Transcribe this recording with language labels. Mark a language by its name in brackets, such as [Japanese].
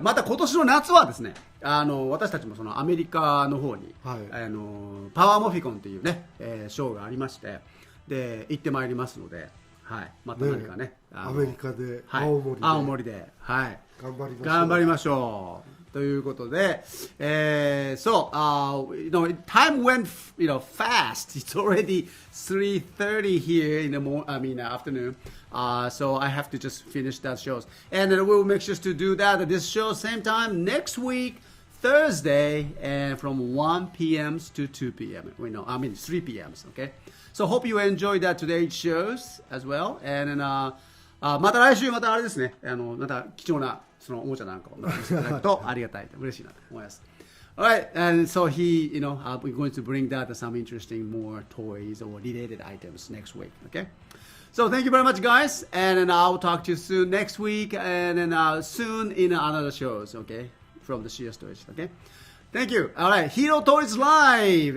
[Japanese] また今年の夏はですね、私たちもそのアメリカの方に、パワーモフィコンっていうね、ショーがありまして、で行ってまいりますので、はい。また何かね。アメリカで、はい、青森で、はい。頑張りましょう。頑張りましょう。ということで、 [English] so, time went, fast. It's already 3:30 here in the afternoon. So I have to just finish that shows. And then we'll make sure to do that at this show same time next week, Thursday, and from 1 p.m. to 2 p.m. 3 p.m. Okay? So hope you enjoyed that today's shows as well. And then, [Japanese] また来週またあれですね。また貴重なそのおもちゃなんかを見せていただくとありがたいと嬉しいなと思います。 [English] Alright, and so we're going to bring that some interesting more toys or related items next week. Okay? So thank you very much, guys. And then I'll talk to you soon next week. And then soon in another shows, okay? From the CSTOYS, okay? Thank you. Alright, Hero Toys Live.